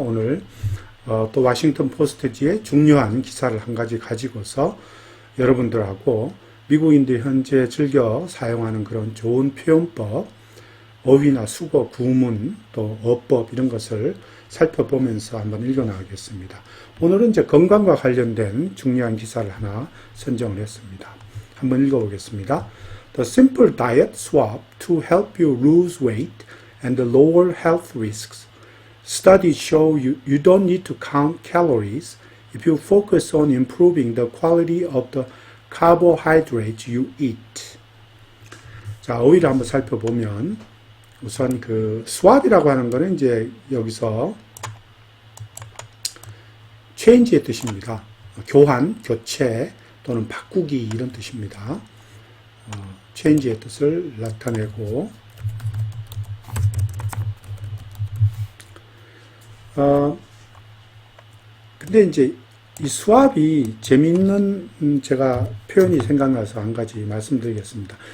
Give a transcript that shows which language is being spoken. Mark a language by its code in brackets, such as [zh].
[ko] 오늘 또 워싱턴 포스트지의 중요한 기사를 한 가지 가지고서 여러분들하고 미국인들이 현재 즐겨 사용하는 그런 좋은 표현법, 어휘나 수거, 구문, 또 어법 이런 것을 살펴보면서 한번 읽어나가겠습니다. 오늘은 이제 건강과 관련된 중요한 기사를 하나 선정을 했습니다. 한번 읽어보겠습니다. [en] The simple diet swap to help you lose weight and lower health risks. Studies show you don't need to count calories if you focus on improving the quality of the carbohydrates you eat. [ko] 자, 어휘를 한번 살펴보면 우선 그 swap이라고 하는 거는 이제 여기서 change의 뜻입니다. 교환, 교체 또는 바꾸기 이런 뜻입니다. change의 뜻을 나타내고 근데 이제 이 swap이 재미있는 제가 표현이 생각나서 한 가지 말씀드리겠습니다.